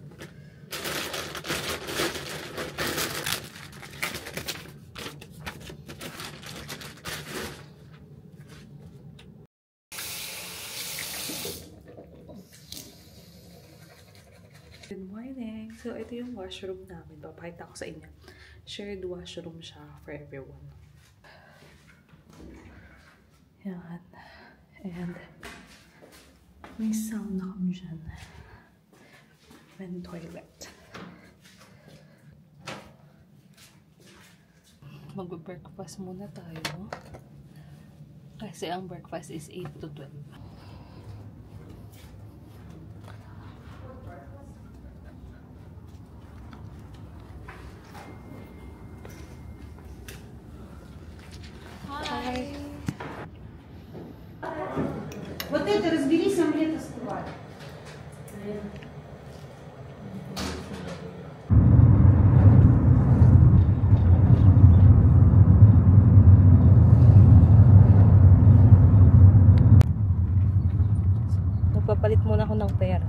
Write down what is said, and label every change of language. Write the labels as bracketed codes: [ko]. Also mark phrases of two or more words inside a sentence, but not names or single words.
[en] Good morning! [tl] So, ito yung washroom namin. Papakita ko sa inyo. [en] Shared washroom [tl] siya [en] for everyone. [tl] Yan. And, may sauna kami dyan. [en] And toilet. [tl] Mag-breakfast muna tayo. Kasi ang [en] breakfast is 8 to 12. Hi! [ru] Вот это разберись, омлет остывает. [tl] Nagpapalit muna ako ng pera.